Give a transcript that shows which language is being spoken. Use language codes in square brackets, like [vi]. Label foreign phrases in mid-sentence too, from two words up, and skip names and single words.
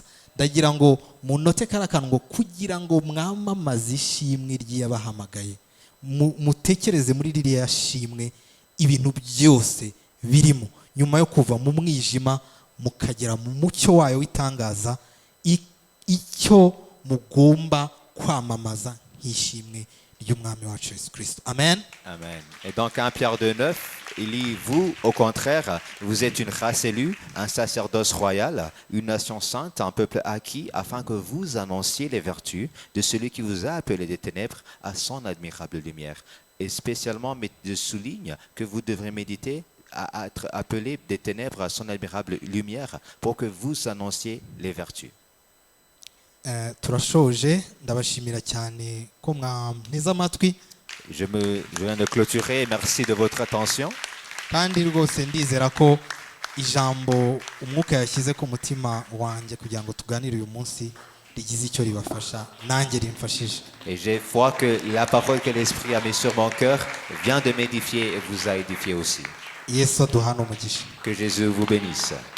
[rw] Ndagira ngo munote karakantu ngo kugira ngo mwamamaze ishimwe ry'abahamagaye, mutekereze muri ririya shimwe ibintu byose birimo, nyuma yo kuva mu mwijima mukagera mu mucyo wayo w'itangaza, icyo mugomba kwamamaza nk'ishimwe ry'umwami wacu Yesu Kristo. Amen. Amen. [fr] Et donc 1 Pierre 2,9, il dit, vous, au contraire, vous êtes une race élue, un sacerdoce royal, une nation sainte, un peuple acquis, afin que vous annonciez les vertus de celui qui vous a appelé des ténèbres à son admirable lumière. Et spécialement, je souligne que vous devrez méditer à être appelé des ténèbres à son admirable lumière pour que vous annonciez les vertus. [rw] Turashoje, ndabashimira cyane ko mwanteze amatwi. [fr] Je viens de clôturer. Merci de votre attention. [rw] Kandi rwose ndizera ko ijambo umwuka yashyize ku mutima wanjye kugira ngo tuganire uyu munsi rigize icyo ribafasha, nanjye rimfashije. [fr] Et j'ai foi que la parole que l'Esprit a mis sur mon cœur vient de m'édifier et vous a édifié aussi. [rw] Yesu aduhane umugisha. [fr] Que Jésus vous bénisse.